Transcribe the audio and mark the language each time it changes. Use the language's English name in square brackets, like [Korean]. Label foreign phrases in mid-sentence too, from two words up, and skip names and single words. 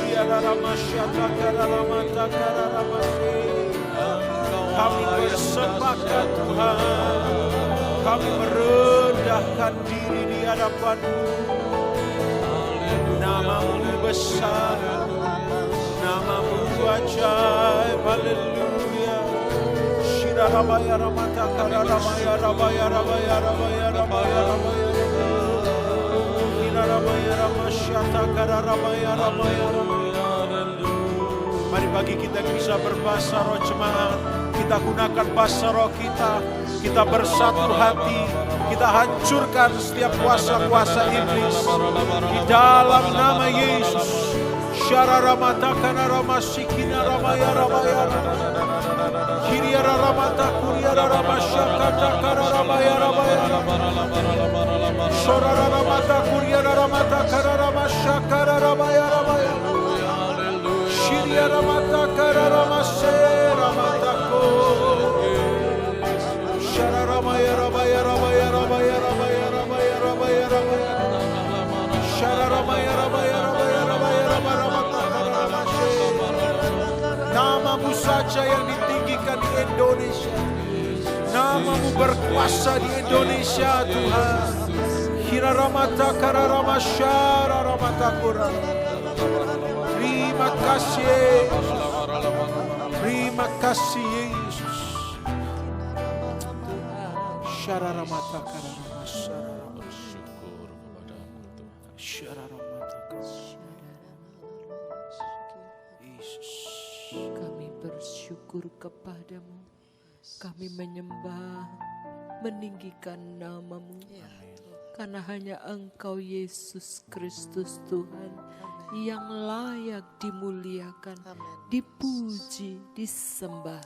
[Indonesian] Kami bersepakat Tuhan, kami merendahkan diri di hadapan-Mu. Nama-Mu besar, Nama-Mu ajaib, haleluya. Shira rabaya ramata kara rabaya rabaya rabaya rabaya rabaya rabaya. Shira rabaya ramasyata kara rabaya rabaya rabaya. Mari bagi kita yang bisa berbahasa roh jemaat, kita gunakan bahasa roh kita. Kita bersatu hati, kita hancurkan setiap kuasa-kuasa iblis di dalam nama Yesus. Syara ramata kana ramasikina ramaya ramaya. Kiriara ramata kuriara ramasyakata kana ramaya ramaya. Shora ramata kuriara ramata kana ramasyakara ramaya ramaya. Shiriara ramata kana ramase ramata ko. Shara ramaya ramaya ramaya ramaya ramaya ramaya ramaya ramaya. Shara ramaya ramaya ramaya ramaya ramaya ramaya. Nama-Mu saja yang ditinggikan di Indonesia. Nama-Mu berkuasa di Indonesia Tuhan. Hira ramata kara ramasyara ramata kura. Terima kasih. Terima kasih Yesus. Syara ramata kara ramasyara Bersyukur kepadamu Tuhan. syara ramata kara. Yesus. Kami bersyukur kepadamu, kami menyembah, meninggikan nama-Mu, karena hanya Engkau Yesus Kristus Tuhan yang layak dimuliakan, dipuji, disembah.